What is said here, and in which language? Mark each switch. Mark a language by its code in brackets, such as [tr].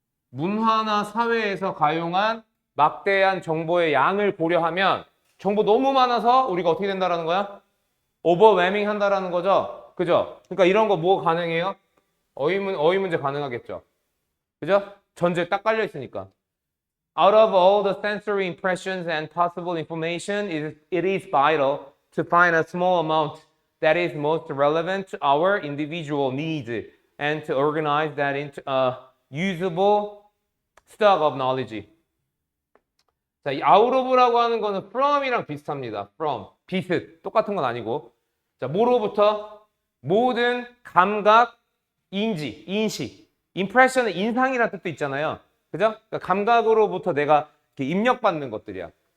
[ko] 문화나 사회에서 가용한 막대한 정보의 양을 보려 하면 정보 너무 많아서 우리가 어떻게 된다라는 거야? 오버웨밍 한다라는 거죠. 그죠? 그러니까 이런 거 뭐 가능해요? 어휘 문제 가능하겠죠. 그죠? 전제 딱 깔려 있으니까. [en] Out of all the sensory impressions and possible information, it is vital to find a small amount that is most relevant to our individual needs and to organize that into a usable stock of knowledge. [ko] 자, 이 out of라고 하는 거는 from이랑 비슷합니다. from, 비슷, 똑같은 건 아니고. 자, 뭐로부터? 모든 감각, 인식. impression은 인상이라는 뜻도 있잖아요. 그죠? 그러니까 감각으로부터 내가 이렇게 입력받는 것들이야.